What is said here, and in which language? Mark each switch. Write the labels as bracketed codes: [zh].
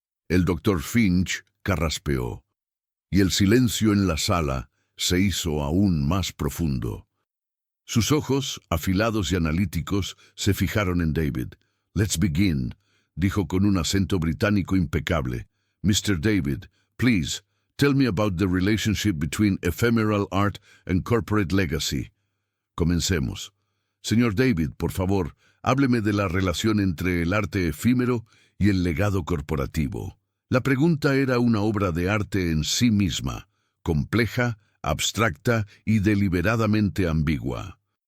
[es] El doctor Finch carraspeó, y el silencio en la sala se hizo aún más profundo. Sus ojos, afilados y analíticos, se fijaron en David. [en] «Let's begin», [es] dijo con un acento británico impecable. [en] «Mr. David, please, tell me about the relationship between ephemeral art and corporate legacy». [es] Comencemos. Señor David, por favor, hábleme de la relación entre el arte efímero y el legado corporativo. La pregunta era una obra de arte en sí misma, compleja, abstracta y deliberadamente ambigua.